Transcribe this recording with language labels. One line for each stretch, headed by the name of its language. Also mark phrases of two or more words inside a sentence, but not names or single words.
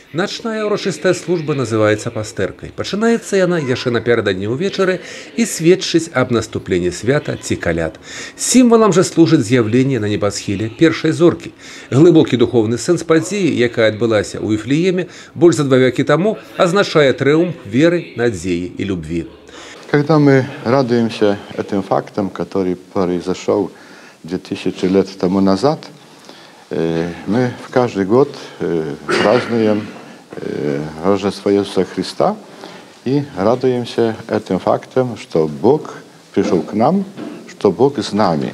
Belarusian: Начная ўрачыстая служба называецца пастэркай. Пачынаецца яна яшчэ напярэдадні ўвечары і сведчыць аб наступленні свята ці каляд. Сімвалам жа служыць з'яўленне на небасхіле першай зоркі. Глыбокі духовны сэнс падзеі, якая адбылася ў Вифлееме больш за 2 векі таму, азначае трыумф веры, надзеі и любви.
Russian: Когда мы радуемся этим фактам, который произошел 2000 лет тому назад, мы в каждый год празднуем Рождество Иисуса Христа и радуемся этим фактом, что Бог пришел к нам, что Бог с нами.